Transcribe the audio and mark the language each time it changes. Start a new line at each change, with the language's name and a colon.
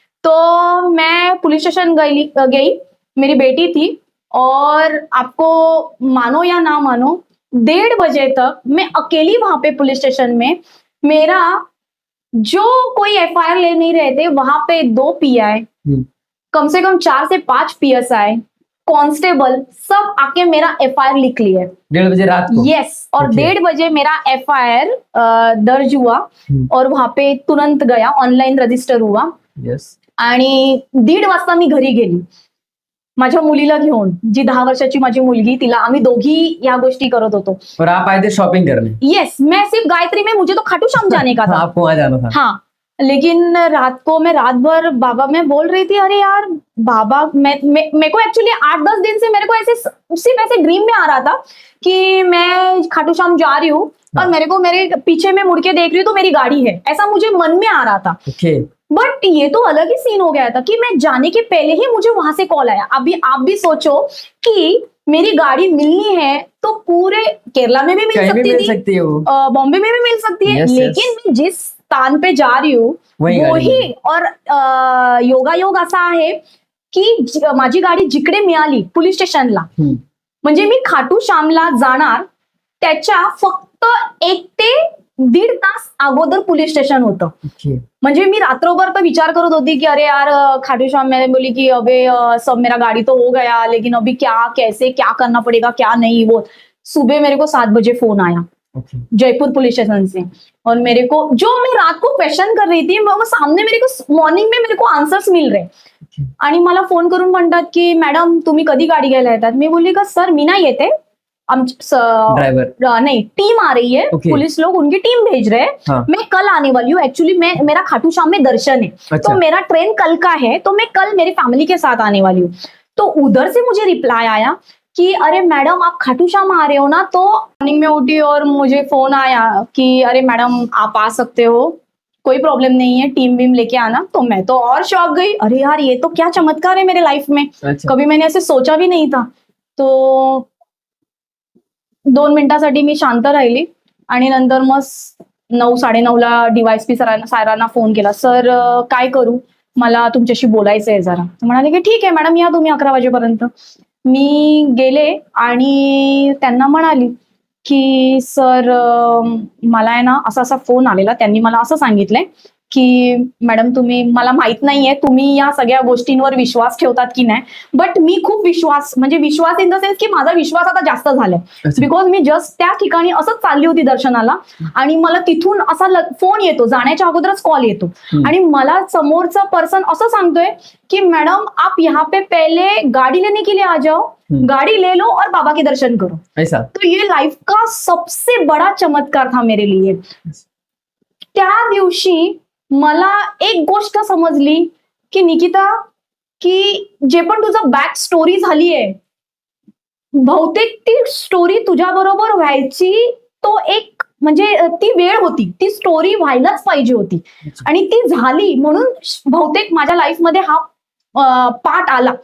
Hindi: तो मैं police station गई, मेरी बेटी थी और आपको मानो या ना मानो 1:30 बजे तक मैं अकेली वहां पे पुलिस स्टेशन में, मेरा जो कोई FIR ले नहीं रहे थे वहां पे 2 PI, कम से कम 4 से 5 PSI, कांस्टेबल सब आके मेरा FIR लिख लिए 1:30 बजे रात को. यस. और
English: Okay.
Hindi: 1:30 बजे मेरा FIR दर्ज हुआ और वहां पे तुरंत गया, ऑनलाईन रजिस्टर हुआ.
English: Yes.
Marathi: आणि 1:30 वाजता मी घरी गेली माझ्या मुलीला घेऊन, जी 10 वर्षाची माझी मुलगी, तिला आम्ही दोघी या गोष्टी करत होतो.
Hindi: और आप आए थे शॉपिंग करने. येस. मैं सिर्फ गायत्री में, मुझे तो खाटू श्याम जाने का था. आपको वहाँ जाना था. हाँ. लेकिन रात भर बाबा मैं बोल रही थी अरे यार बाबा मेरे को एक्चुअली 8-10 दिन से मेरे को ऐसे सिर्फ ऐसे ड्रीम में आ रहा था कि मैं खाटू श्याम जा रही हूँ और मेरे पीछे में मुड़ के देख रही हूँ तो मेरी गाड़ी है, ऐसा मुझे मन में आ रहा था।
English: okay
Hindi: बट ये तो अलग ही सीन हो गया था कि मैं जाने के पहले ही मुझे वहां से कॉल आया। अभी आप भी सोचो कि मेरी गाड़ी मिलनी है तो पूरे केरला में भी मिल कहीं भी सकती मिल थी, सकती है वो। बॉम्बे में भी मिल सकती है,
English: Yes, yes.
Hindi: लेकिन मैं जिस स्थान पे जा रही हूँ वही गाडी
Marathi: वही और योगायोग असा आहे की माझी गाडी जिकडे मिळाली पोलीस स्टेशनला, हम्म. म्हणजे मी खाटू श्यामला जाणार त्याच्या फक्त 1 ते 1.5 तास अगोदर पोलीस स्टेशन होतं।
English: okay
Marathi: म्हणजे मी रात्रभर तर विचार करत होती
Hindi: कि अरे यार खाटू श्याम, मैंने बोली कि अबे सब मेरा गाड़ी तो हो गया लेकिन अभी क्या कैसे क्या करना पड़ेगा क्या नहीं। वो सुबह मेरे को 7 बजे फोन आया
English: okay
Hindi: जयपुर पुलिस स्टेशन से और मेरे को जो मैं रात को क्वेश्चन कर रही थी वो सामने मेरे को मॉर्निंग में मेरे को आंसर्स मिल रहे
Marathi: आणि मला फोन करून म्हणतात की मॅडम तुम्ही कधी गाडी घ्यायला येतात। मी बोलली का सर मी नाही येते,
English: driver
Hindi: नहीं टीम आ रही है,
English: Okay.
Hindi: पुलिस लोग उनकी टीम भेज रहे हैं। हाँ. मैं कल आने वाली हूँ, एक्चुअली मेरा खाटू श्याम में दर्शन है अच्छा. तो मेरा ट्रेन कल का है तो मैं कल मेरी फैमिली के साथ आने वाली हूँ। तो उधर से मुझे रिप्लाई आया कि अरे मैडम आप खाटू श्याम आ रहे हो ना। तो मॉर्निंग में उठी और मुझे फोन आया कि अरे मैडम आप आ सकते हो, कोई प्रॉब्लम नहीं है, टीम वीम लेके आना। तो मैं तो और शॉक गई, अरे यार ये तो क्या चमत्कार है मेरे लाइफ में, अच्छा कभी मैंने ऐसे सोचा भी नहीं था।
Marathi: तो 2 मिनिटासाठी मी शांत राहिली आणि नंतर मग 9-9:30ला डीवायएसपी सरांना फोन केला, सर काय करू, मला तुमच्याशी बोलायचं आहे जरा। तर म्हणाले की ठीक आहे मॅडम या तुम्ही 11 वाजेपर्यंत। मी गेले आणि त्यांना म्हणाली की सर मला आहे ना असा असा फोन आलेला, त्यांनी मला असं सांगितलंय की मॅडम तुम्ही, मला माहित नाहीये तुम्ही या सगळ्या गोष्टींवर विश्वास ठेवतात की नाही, बट मी खूप विश्वास
English: in the sense
Marathi: की माझा विश्वास आता जास्त झालाय बिकॉज मी जस्ट त्या ठिकाणी असंच चालली होती दर्शनाला आणि मला तिथून असा फोन येतो, जाण्याच्या अगोदरच कॉल येतो आणि मला समोरचा पर्सन असं सांगतोय कि
Hindi: मैडम आप यहाँ पे पहले गाड़ी लेने के लिए आ जाओ, गाड़ी ले लो और बाबा के दर्शन करो। ऐसा तो ये लाइफ का सबसे बड़ा चमत्कार था मेरे लिए।
Marathi: त्या दिवशी मला एक गोष्ट समजली की निकिता, की जे पण तुझं बॅक स्टोरी झालीये बहुतेक ती स्टोरी तुझ्या बरोबर व्हायची, तो एक म्हणजे ती वेळ होती, ती स्टोरी व्हायलाच पाहिजे होती आणि ती झाली म्हणून बहुतेक माझ्या लाईफमध्ये हा पार्ट आला।